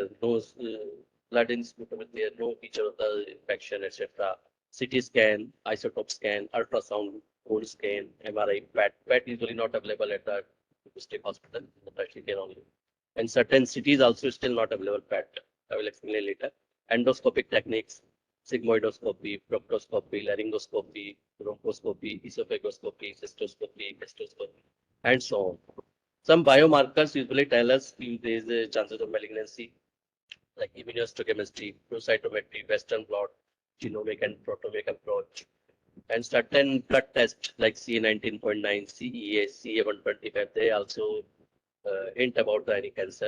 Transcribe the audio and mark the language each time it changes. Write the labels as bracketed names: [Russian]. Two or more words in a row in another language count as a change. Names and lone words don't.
[English] No blood in sputum is there. No feature of the infection, etc. CT scan, isotope scan, ultrasound, cold scan, MRI, PET. PET usually not available at the district hospital, tertiary care only. And certain cities also still not available PET. I will explain later. Endoscopic techniques, sigmoidoscopy, proctoscopy, laryngoscopy, bronchoscopy, esophagoscopy, cystoscopy, gastroscopy, and so on. Some biomarkers usually tell us if there is a chances of malignancy, like immunohistochemistry, flow cytometry, Western blot, genomic and proteomic approach, and certain blood tests like CA19.9, CEA, CA125, they also hint about any cancer.